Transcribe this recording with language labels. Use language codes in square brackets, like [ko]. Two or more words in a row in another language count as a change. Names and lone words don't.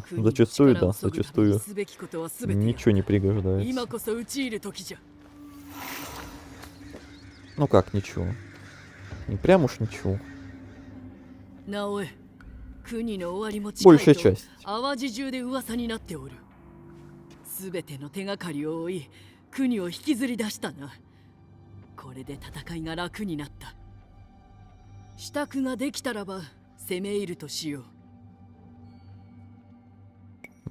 [ru] Зачастую, да, зачастую ничего не пригождается. Ну как ничего? Не прям уж ничего. Большая часть. [ja] すべての手がかりを追い、国を引きずり出したな。これで戦いが楽になった。支度ができたらば攻め入るとしよう。